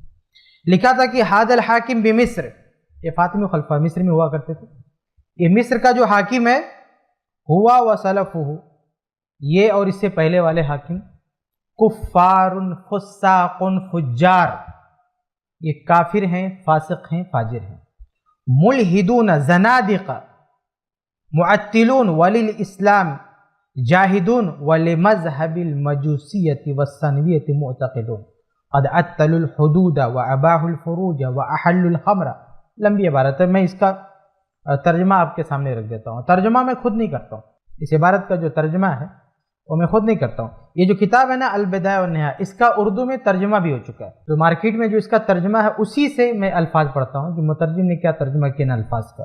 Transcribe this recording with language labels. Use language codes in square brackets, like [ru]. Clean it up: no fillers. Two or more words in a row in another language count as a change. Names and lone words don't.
[ur] لکھا تھا کہ [ar] حاد الحاکم بمصر، [ur] یہ فاطمی خلفاء مصر میں ہوا کرتے تھے، یہ مصر کا جو حاکم ہے، [ar] ہوا وسلفہ، [ur] یہ اور اس سے پہلے والے حاکم، [ar] کفار فساق فجار، [ur] یہ کافر ہیں، فاسق ہیں، فاجر ہیں، [ar] ملحدون زنادقہ، معطلون وللاسلام جاہدون ولمذہب المجوسیت والثنویت معتقدون قد عطلوا الحدود واباحوا الفروج واحلوا الخمر. [ur] لمبی عبارت ہے، میں اس کا ترجمہ آپ کے سامنے رکھ دیتا ہوں. ترجمہ میں خود نہیں کرتا ہوں، اس عبارت کا جو ترجمہ ہے وہ میں خود نہیں کرتا ہوں. یہ جو کتاب ہے نا البدایہ والنہایہ، اس کا اردو میں ترجمہ بھی ہو چکا ہے. تو مارکیٹ میں جو اس کا ترجمہ ہے اسی سے میں الفاظ پڑھتا ہوں کہ مترجم نے کیا ترجمہ کیا نا الفاظ کا.